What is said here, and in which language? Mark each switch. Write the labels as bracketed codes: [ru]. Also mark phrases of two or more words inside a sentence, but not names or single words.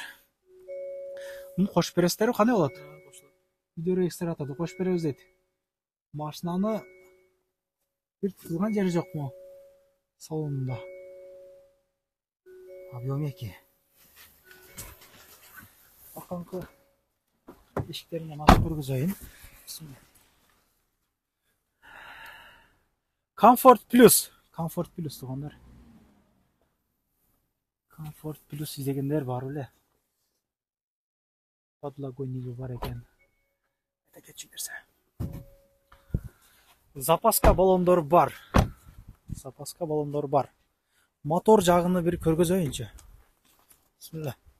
[ky] Муну кошуп бересиздерби, кандай болот? Видео регистраторду кошуп беребиз дейт. Машинаны бир тылган жери жокму салонунда? Объем 2. Аканкы эшиктеринен ачып көргөзөйүн. Comfort Plus. Comfort Plus, туугандар. Comfort Plus издегендер бар беле? Подлагойниги бар экен. Айта кетчүңүздөр. Запаска баллондор бар. Запаска баллондор бар. Мотор жагыны бир көргөзөйүнчү. Бисмилlah.